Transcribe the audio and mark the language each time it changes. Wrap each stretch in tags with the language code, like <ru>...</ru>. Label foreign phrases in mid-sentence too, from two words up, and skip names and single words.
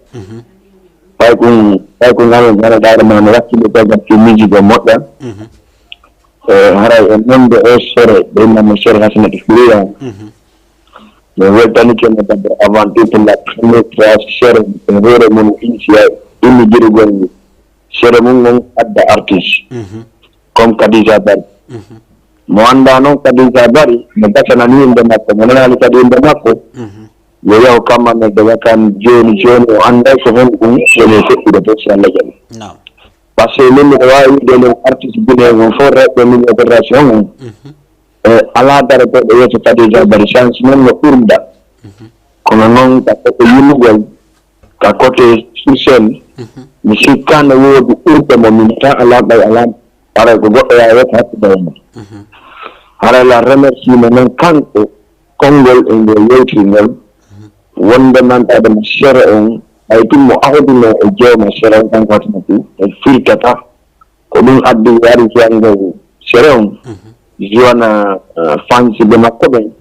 <ff>Mhm. Fay ko, fay ko ngano, ngano dare ma no wakkile ko gam musique o moƴƴa. Mhm. Eh, haray, e nonde o sere, ɓe namno sere Hasanat Fouria. Mhm. Mi weltanike mo kadi</ff> <fr>avant tout pour la première fois</fr> <ff>sere, e hoore mon initial, inni girgol sere mum on adda artiste. Mhm. Comme Khadija Bari. Mhm. Mo anda noon Khadija Bari, mo gasanani inde makko, mo nanani kadi inde makko. Mhm. Yo yaw kamma no de wakan joni, joni o anday ko hon ɗum, woni feƴƴude fof, si Allah jaɓi. Naam.</ff> <fr>Par ce que</fr> <ff>min miɗo wawi wiide no</ff> <fr>artiste guinéen</fr> <ff>on fof, rewɓe min e fédération on. Mhm. E, ala daratoɗo yeeso Khadija Bari, chance noon no ɓurda. Mhm. Kono noon ka côté yimugol, ka</ff> <fr>côté social,</fr> <ff>Mhm. mi sikka no woodi ɓurde mo min, ta ala ɓay, ala, ara ko goɗɗo ya wiyata hakkude mo. Mhm. Hara</ff> <fr>la remercie</fr> <ff>mo noon kanko, konngol e ngol yewtiri ngol. Mhm. Wonde nantade mo sere on, ay tum mo ahduno e jewma sere on, kanko watino fu, e firtata. Ko ɗum addi yari fiyango sere on. Mhm. Jona, eh, fans ɓe makko ɓen.</ff>